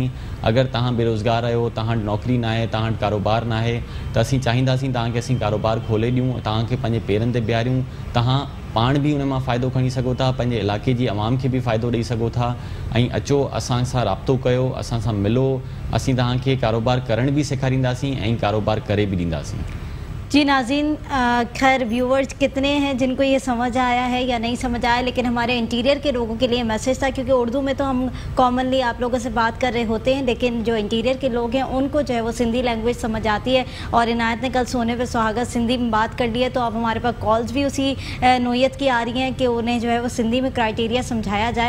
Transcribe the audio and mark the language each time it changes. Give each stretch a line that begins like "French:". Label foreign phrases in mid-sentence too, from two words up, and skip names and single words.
Sindhi: अगरि तव्हां बेरोज़गार आहियो, तव्हां वटि नौकिरी न आहे, तव्हां वटि कारोबार न आहे त असीं चाहींदासीं तव्हांखे असीं कारोबार खोले ॾियूं, तव्हांखे पंहिंजे पेरनि ते बीहारियूं. तव्हां पाण बि उन मां फ़ाइदो खणी सघो था, पंहिंजे इलाइक़े जी आवाम खे बि फ़ाइदो ॾेई सघो था. ऐं अचो असां सां राब्तो कयो, असां सां मिलो, असीं तव्हांखे कारोबार करण बि सेखारींदासीं ऐं कारोबार करे बि ॾींदासीं.
Urdu: جی ناظرین, خیر ویورز کتنے ہیں جن کو یہ سمجھ آیا ہے یا نہیں سمجھ آیا, لیکن ہمارے انٹیریئر کے لوگوں کے لیے میسج تھا کیونکہ اردو میں تو ہم کامنلی آپ لوگوں سے بات کر رہے ہوتے ہیں, لیکن جو انٹیریئر کے لوگ ہیں ان کو جو ہے وہ سندھی لینگویج سمجھ آتی ہے. اور عنایت نے کل سونے پہ سہاگا سندھی میں بات کر لی ہے, تو اب ہمارے پاس کالز بھی اسی نوعیت کی آ رہی ہیں کہ انہیں جو ہے وہ سندھی میں کرائٹیریا سمجھایا جائے.